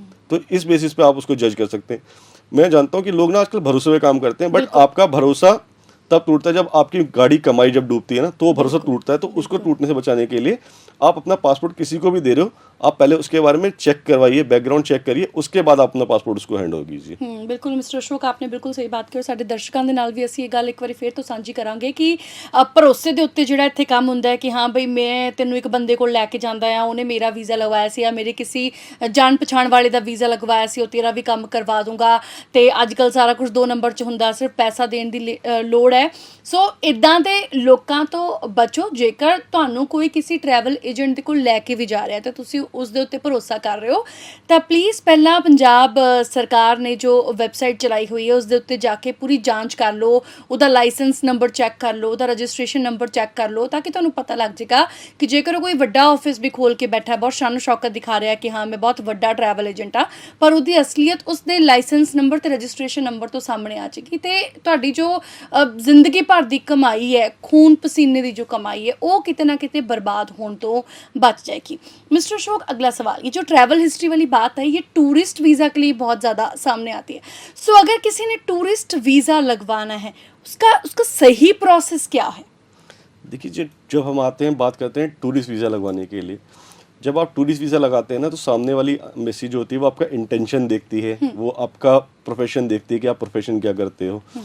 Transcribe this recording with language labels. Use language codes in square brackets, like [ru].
[hi] तो इस बेसिस पे आप उसको जज कर सकते हैं। मैं जानता हूँ कि लोग ना आजकल भरोसे पे काम करते हैं, बट आपका भरोसा तब टूटता है जब आपकी गाड़ी कमाई जब डूबती है ना, तो वो भरोसा टूटता है। तो उसको टूटने से बचाने के लिए आप अपना पासपोर्ट किसी को भी दे रहे हो, आप पहले उसके बारे में चेक करवाइए, बैकग्राउंड चेक करिए, उसके बाद आप अपना पासपोर्ट उसको हैंड ओवर कीजिए। बिल्कुल मिस्टर अशोक, आपने बिल्कुल सही बात की। और [pa] ਸਾਡੇ ਦਰਸ਼ਕਾਂ ਦੇ ਨਾਲ ਵੀ ਅਸੀਂ ਇਹ ਗੱਲ ਇੱਕ ਵਾਰੀ ਫੇਰ ਤੋਂ ਸਾਂਝੀ ਕਰਾਂਗੇ ਕਿ ਭਰੋਸੇ ਦੇ ਉੱਤੇ ਜਿਹੜਾ ਇੱਥੇ ਕੰਮ ਹੁੰਦਾ ਹੈ ਕਿ ਹਾਂ ਬਈ ਮੈਂ ਤੈਨੂੰ ਇੱਕ ਬੰਦੇ ਕੋਲ ਲੈ ਕੇ ਜਾਂਦਾ ਆ, ਉਹਨੇ ਮੇਰਾ ਵੀਜ਼ਾ ਲਗਵਾਇਆ ਸੀ, ਜਾਂ ਮੇਰੇ ਕਿਸੇ ਜਾਣ ਪਛਾਣ ਵਾਲੇ ਦਾ ਵੀਜ਼ਾ ਲਗਵਾਇਆ ਸੀ, ਉਹ ਤੇਰਾ ਵੀ ਕੰਮ ਕਰਵਾ ਦੂੰਗਾ। ਤੇ ਅੱਜ ਕੱਲ੍ਹ ਸਾਰਾ ਕੁਝ 2 ਨੰਬਰ 'ਚ ਹੁੰਦਾ, ਸਿਰਫ ਪੈਸਾ ਦੇਣ ਦੀ ਲੋੜ ਹੈ। ਸੋ ਇੱਦਾਂ ਦੇ ਲੋਕਾਂ ਤੋਂ ਬਚੋ। ਜੇਕਰ ਤੁਹਾਨੂੰ ਕੋਈ ਕਿਸੇ ਟਰੈਵਲ ਏਜੰਟ ਦੇ ਕੋਲ ਲੈ ਕੇ ਵੀ ਜਾ ਰਿਹਾ ਤੇ ਤੁਸੀਂ ਉਸ ਦੇ ਉੱਤੇ ਭਰੋਸਾ ਕਰ ਰਹੇ ਹੋ, ਤਾਂ ਪਲੀਜ਼ ਪਹਿਲਾਂ ਪੰਜਾਬ ਸਰਕਾਰ ਨੇ ਜੋ ਵੈਬਸਾਈਟ ਚਲਾਈ ਹੋਈ ਹੈ ਉਸ ਦੇ ਉੱਤੇ ਜਾ ਕੇ ਪੂਰੀ ਜਾਂਚ ਕਰ ਲਓ, ਉਹਦਾ ਲਾਇਸੈਂਸ ਨੰਬਰ ਚੈੱਕ ਕਰ ਲਓ, ਉਹਦਾ ਰਜਿਸਟ੍ਰੇਸ਼ਨ ਨੰਬਰ ਚੈੱਕ ਕਰ ਲਓ, ਤਾਂ ਕਿ ਤੁਹਾਨੂੰ ਪਤਾ ਲੱਗ ਜਾਏਗਾ ਕਿ ਜੇਕਰ ਕੋਈ ਵੱਡਾ ਆਫਿਸ ਵੀ ਖੋਲ ਕੇ ਬੈਠਾ, ਬਹੁਤ ਸ਼ਾਨ ਸ਼ੌਕਤ ਦਿਖਾ ਰਿਹਾ ਕਿ ਹਾਂ ਮੈਂ ਬਹੁਤ ਵੱਡਾ ਟਰੈਵਲ ਏਜੰਟ ਆ, ਪਰ ਉਹਦੀ ਅਸਲੀਅਤ ਉਸਦੇ ਲਾਇਸੈਂਸ ਨੰਬਰ ਤੇ ਰਜਿਸਟ੍ਰੇਸ਼ਨ ਨੰਬਰ ਤੋਂ ਸਾਹਮਣੇ ਆ ਜਾਏਗੀ, ਤੇ ਤੁਹਾਡੀ ਜੋ ਜ਼ਿੰਦਗੀ ਭਰ ਦੀ ਕਮਾਈ ਹੈ, ਖੂਨ ਪਸੀਨੇ ਦੀ ਜੋ ਕਮਾਈ ਹੈ, ਉਹ ਕਿਤੇ ਨਾ कितने बर्बाद होने तो बच जाएगी। [hi] मिस्टर अशोक, अगला सवाल, ये जो ट्रैवल हिस्ट्री वाली बात है ये टूरिस्ट वीज़ा के लिए बहुत ज़्यादा सामने आती है। सो अगर किसी ने टूरिस्ट वीज़ा लगवाना है, उसका सही प्रोसेस क्या है? देखिए, जब हम आते हैं बात करते हैं टूरिस्ट वीज़ा लगवाने के लिए, जब आप टूरिस्ट वीज़ा लगाते हैं ना, तो सामने वाली एम्बेसी जो होती है वो आपका इंटेंशन देखती है, वो आपका प्रोफेशन देखती है कि आप प्रोफेशन क्या करते हो।